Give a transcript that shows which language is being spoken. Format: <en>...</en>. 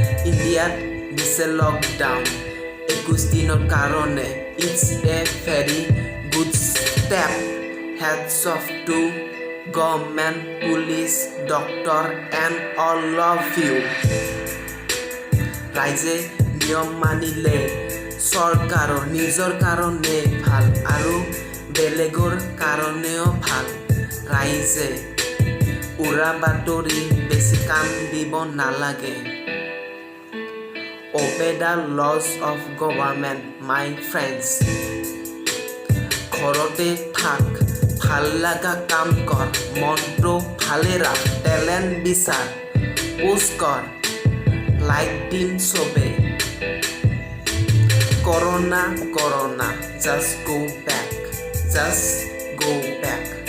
<as>ইণ্ডিয়াত দিছে লকডাউন 21 দিনৰ কাৰণে।</as> <en>It's a very good step. Heads off to government, police, doctor and all of you.</en> <as>ৰাইজে নিয়ম মানিলে চৰকাৰৰ নিজৰ কাৰণে ভাল আৰু বেলেগৰ কাৰণেও ভাল। ৰাইজে উৰা বাতৰি বেছি কাম দিব নালাগে।</as> <en>Obey the laws of government, my friends.</en> <as>ঘৰতে থাক, ভাল লগা কাম কৰ, মনটো ভালে ৰাখ, টেলেণ্ট বিচাৰ, পোষ্ট কৰ, লাইক দিম চবে।</as> <en>Corona, just go back, just go back,</en>